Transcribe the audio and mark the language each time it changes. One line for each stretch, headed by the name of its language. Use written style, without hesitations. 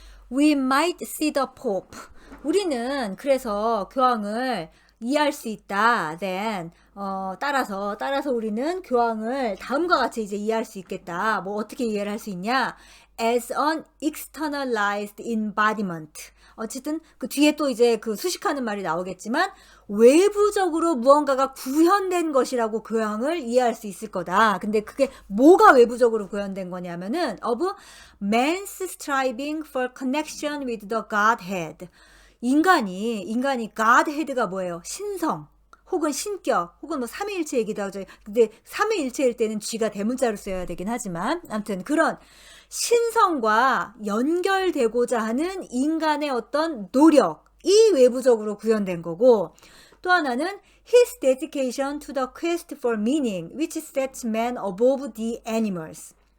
English: We might see the Pope.
Korean: 우리는 그래서 교황을 이해할 수 있다. Then 따라서 우리는 교황을 다음과 같이 이제 이해할 수 있겠다. 뭐 어떻게 이해를 할 수 있냐?
English: As an externalized embodiment.
Korean: 어쨌든 그 뒤에 또 이제 그 수식하는 말이 나오겠지만 외부적으로 무언가가 구현된 것이라고 교황을 이해할 수 있을 거다. 근데 그게 뭐가 외부적으로 구현된 거냐면은
English: of man's striving for connection with the Godhead.
Korean: 인간이 Godhead가 뭐예요? 신성 혹은 신격 혹은 뭐 삼위일체 얘기도 하죠. 근데 삼위일체일 때는 G가 대문자로 써야 되긴 하지만 아무튼 그런 신성과 연결되고자 하는 인간의 어떤 노력이 외부적으로 구현된 거고, 또 하나는
English: his dedication to the quest for meaning which sets man above the animals.